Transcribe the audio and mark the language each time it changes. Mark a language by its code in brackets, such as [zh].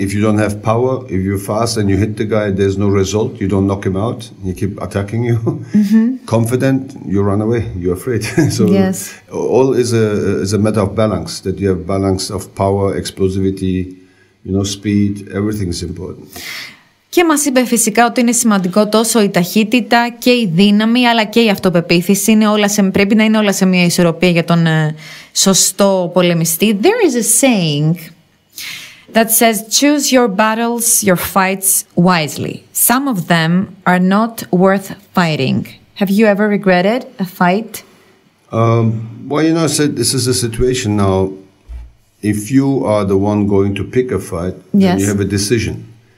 [en] If you don't have power, if you're fast and you hit the guy, there's no result. You don't knock him out. He keep attacking you. Confident, you run away. You're afraid. So all is a matter of balance. That you have balance of power, explosivity, speed. Everything is important. [el] Και μας είπε φυσικά ότι είναι σημαντικό τόσο η ταχύτητα και η δύναμη αλλά και η αυτοπεποίθηση. Πρέπει να είναι όλα σε μια ισορροπία για τον σωστό πολεμιστή. [en] There is a saying that says, choose your battles, your fights wisely. Some of them are not worth fighting. Have you ever regretted a fight? Well, this is a situation now. If you are the one going to pick a fight, then you have a decision.